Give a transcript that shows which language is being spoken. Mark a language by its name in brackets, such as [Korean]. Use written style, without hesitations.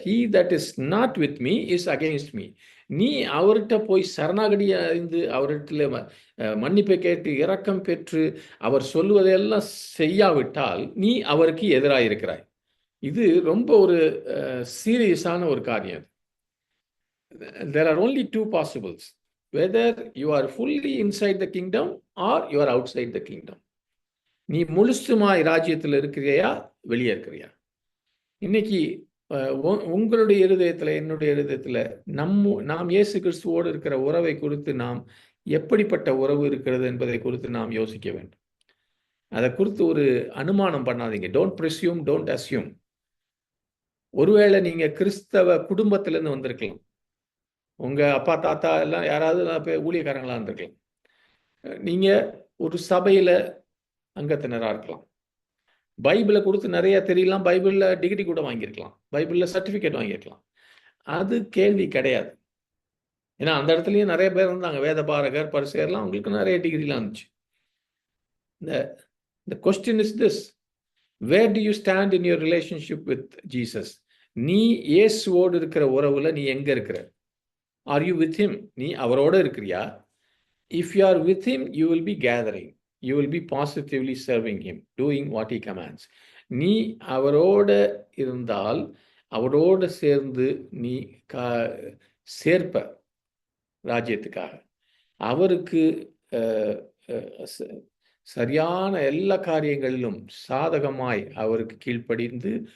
[Tamil] He that is not with me is against me. நீ அவர்கிட்ட போய் சரணாகதி அடைந்து அவரிடத்துல மன்னிப்பை கேட்டு இரக்கம் பெற்று அவர் சொல்லுவதையெல்லாம் செய்யாவிட்டால் நீ அவருக்கு எதிராக இருக்கிறாய். இது ரொம்ப ஒரு சீரியஸான ஒரு காரியம். [English] There are only 2 possibles. Whether you are fully inside the kingdom or you are outside the kingdom. [Tamil] நீ முழுசுமாய் ராஜ்யத்தில் இருக்கிறியா, வெளியே இருக்கிறியா? இன்னைக்கு உங்களுடைய இருதயத்தில், என்னுடைய இருதயத்தில் நாம் இயேசு கிறிஸ்துவோடு இருக்கிற உறவை குறித்து, நாம் எப்படிப்பட்ட உறவு இருக்கிறது என்பதை குறித்து நாம் யோசிக்க வேண்டும். அதை குறித்து ஒரு அனுமானம் பண்ணாதீங்க. [English] Don't presume, don't assume. [Tamil] ஒருவேளை நீங்க கிறிஸ்தவ குடும்பத்திலிருந்து வந்திருக்கலாம், உங்க அப்பா தாத்தா எல்லாம் யாராவது ஊழியக்காரங்களா இருந்திருக்கலாம், நீங்க ஒரு சபையில அங்கத்தினராக இருக்கலாம், பைபிளை கொடுத்து நிறைய தெரியலாம், பைபிளில் டிகிரி கூட வாங்கியிருக்கலாம், பைபிளில் சர்டிஃபிகேட் வாங்கியிருக்கலாம். அது கேள்வி கிடையாது. ஏன்னா அந்த இடத்துலையும் நிறைய பேர் இருந்தாங்க, வேத பாரகர், பரிசேயர்லாம், அவங்களுக்கு நிறைய டிகிரிலாம் இருந்துச்சு. [English] The question is this: where do you stand in your relationship with Jesus? [Tamil] நீ இயேசுவோடு இருக்கிற உறவுல நீ எங்க இருக்கிற? [English] Are you with him? [Tamil] நீ அவரோட இருக்கிறியா? [English] If you are with him, you will be gathering. You will be positively serving him, doing what he commands. [Tamil] நீ அவரோட இருந்தால், அவரோட சேர்ந்து நீ சேர்ப்ப ராஜ்யத்துக்காக. அவருக்கு சரியான எல்லா காரியங்களிலும் சாதகமாய் அவருக்கு கீழ்ப்படிந்து